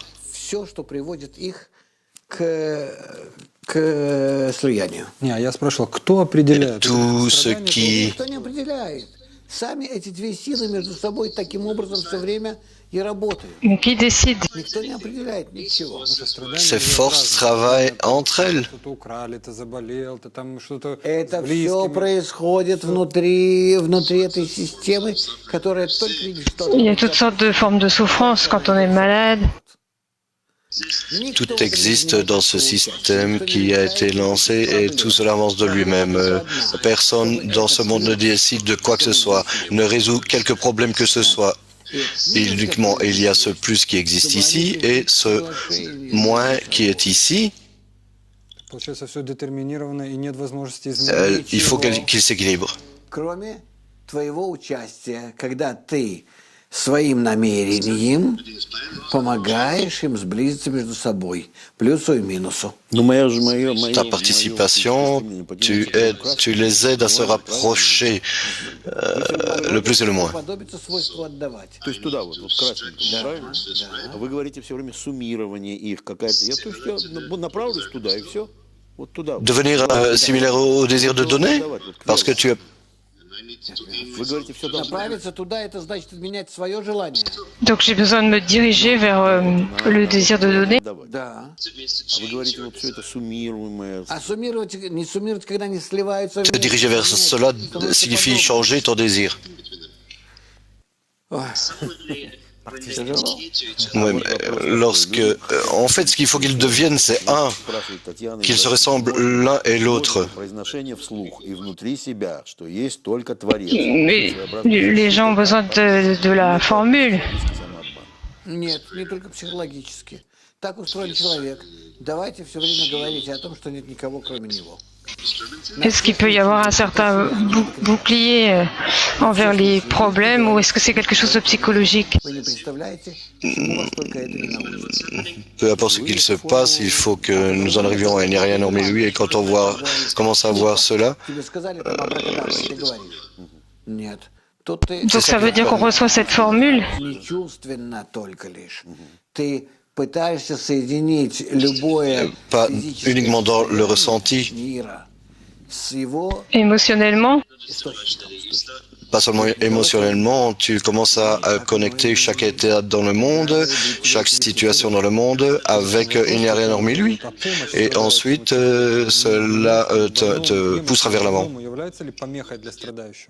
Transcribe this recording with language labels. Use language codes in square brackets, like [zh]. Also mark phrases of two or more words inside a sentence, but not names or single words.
[ru] все, что приводит их к слиянию. Не, я спрашивал, кто определяет? [fr] tout ce [ru] Страдание, [fr] qui [ru] Никто не определяет. Сами эти две силы между собой таким образом все время и работают. [fr] Mais qui décide? [ru] Никто не определяет ничего. страдание [fr] ces [ru] бывает [fr] forces [ru] разное. [fr] travaillent entre elles. [ru] Что-то украли, ты заболел, ты там что-то Это с все близкими. происходит внутри этой системы, которая только видит, что [fr] Il y a toutes sortes de formes de souffrance quand on est malade. Tout existe dans ce système qui a été lancé et tout cela avance de lui-même. Personne dans ce monde ne décide de quoi que ce soit, ne résout quelque problème que ce soit. Uniquement, il y a ce plus qui existe ici et ce moins qui est ici. [ru] Получается, все детерминировано и нет возможности изменить. [fr] Il faut qu'il s'équilibre. [ru] кроме твоего участия, когда ты своим намерением помогаешь им сблизиться между собой, плюсу и минусу. Но [fr] Ta participation, tu les aides à se rapprocher, le plus et le moins. [ru] Подобится свойству отдавать. То есть туда вот красненькому, правильно? А вы говорите все время суммирование их какая-то. То есть я направлюсь туда и все. Вот туда. [fr] Devenir similaire au désir de donner, parce que tu as [ru] Вы говорите, все должно быть. Направиться туда, это значит менять свое желание. [fr] Donc j'ai besoin de me diriger vers le désir de donner. [ru] Давать. Да. А вы говорите, вот все это суммируемое. А суммировать, не суммировать, когда они сливаются. [fr] te diriger vers cela signifie changer ton désir. [ru] Ой, тяжело. [fr] Oui, mais lorsque, en fait, ce qu'il faut qu'ils deviennent, c'est un, [ru] Спрашивает Татьяна. [fr] qu'ils se ressemblent l'un et l'autre. [ru] Произношение вслух и внутри себя, что есть только Творец. [fr] Mais les gens ont besoin de la formule. [ru] Нет, не только психологически. Так устроен человек. Давайте все время говорить о том, что нет никого, кроме него. [fr] Est-ce qu'il peut y avoir un certain bouclier envers les problèmes ou est-ce que c'est quelque chose de psychologique? [ru] Вы не представляете, чему вас только это не научит. [fr] Peu importe ce qu'il se passe, il faut que nous en arrivions à il n'y a rien hormis lui. Et quand on commence à voir cela, [ru] Тебе сказали, там абракадабра, ты говоришь. Нет. Тут ты [fr] Donc ça veut dire qu'on reçoit cette formule. [ru] не чувственно только лишь. Ты пытаешься соединить любое [fr] pas [ru] физическое [fr] uniquement dans le ressenti, [ru] мира с его [fr] Émotionnellement, [ru] источником. [fr] pas seulement émotionnellement, tu commences à connecter chaque état dans le monde, chaque situation dans le monde avec il n'y a rien hormis lui. Et ensuite, cela te poussera vers l'avant. [ru] Является ли помехой для страдающего?